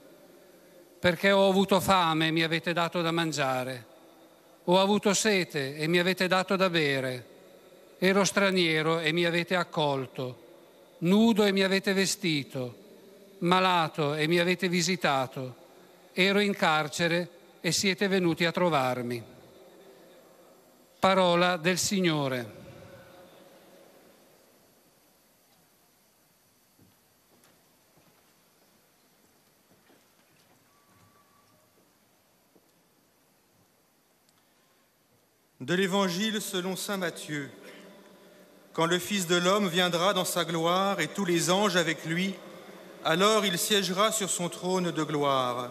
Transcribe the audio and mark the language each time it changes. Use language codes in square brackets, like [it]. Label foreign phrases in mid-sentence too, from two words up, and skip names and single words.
[it] Perché ho avuto fame e mi avete dato da mangiare, ho avuto sete e mi avete dato da bere, ero straniero e mi avete accolto, nudo e mi avete vestito, malato e mi avete visitato, ero in carcere e siete venuti a trovarmi. Parola del Signore. [fr] De l'Évangile selon saint Matthieu. Quand le Fils de l'homme viendra dans sa gloire et tous les anges avec lui, alors il siégera sur son trône de gloire.